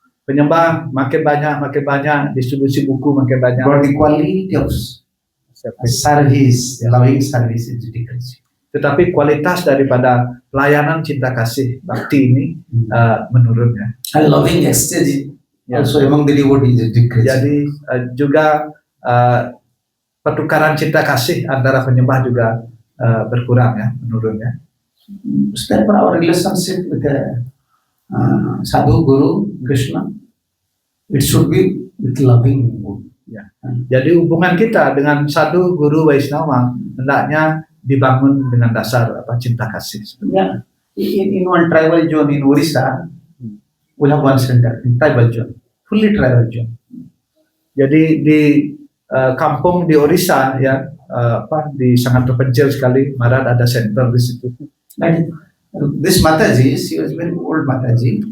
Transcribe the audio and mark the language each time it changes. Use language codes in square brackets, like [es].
[id] Penyembah makin banyak, distribusi buku makin banyak. [en] But the quality of service, loving service is decreasing. [id] Tetapi kualitas daripada pelayanan cinta kasih bakti ini menurun ya. [en] And loving exchange also among the devotees is decreasing. [id] Jadi juga pertukaran cinta kasih antara penyembah juga berkurang ya, menurun ya. [en] Therefore, our relationship with the Sadhu, Guru, Krishna, it should be with loving. [id] Ya. Jadi hubungan kita dengan Sadhu, Guru, Vaishnava hendaknya dibangun dengan dasar cinta kasih. [en] Yeah. In one tribal zone in Orissa, we have one center in tribal zone, fully tribal zone. [id] Jadi di kampung di Orissa ya, di sangat terpencil sekali, Marat ada center di situ. [en] And this Mataji, she was very old Mataji.